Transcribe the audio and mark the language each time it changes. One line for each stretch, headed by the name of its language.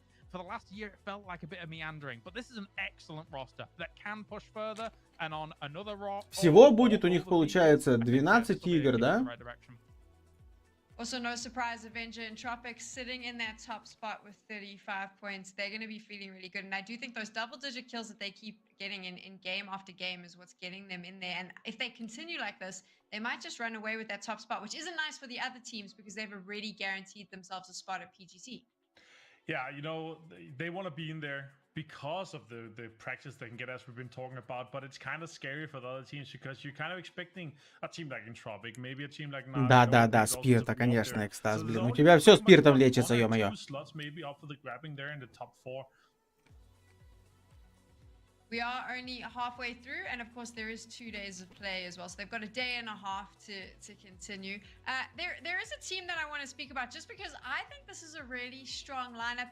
English: For the last year, it felt like a bit of meandering, but this is an excellent roster that can push further and on another
Russian: Всего будет у них, получается, 12 игр, да?
English: Also, no surprise, Avenger and Tropic sitting in that top spot with 35 points. They're going to be feeling really good. And I do think those double-digit kills that they keep getting in game after game is what's getting them in there. And if they continue like this, they might just run away with that top spot, which isn't nice for the other teams because they've already guaranteed themselves a spot at PGC. Yeah, they want to be in there because of the practice they can get, as we've been talking about, but it's kind of scary for the other teams because you're kind of expecting a team like Entropic, maybe a team like
Russian: Да, спирта, конечно, экстаз, блин. У тебя все спиртом лечится, ё-моё.
English: Maybe up for the grabbing there in the top 4. We are only halfway through, and of course there is 2 days of play as well, so they've got a day and a half to continue. There is a team that I want to speak about just because I think this is a really strong lineup.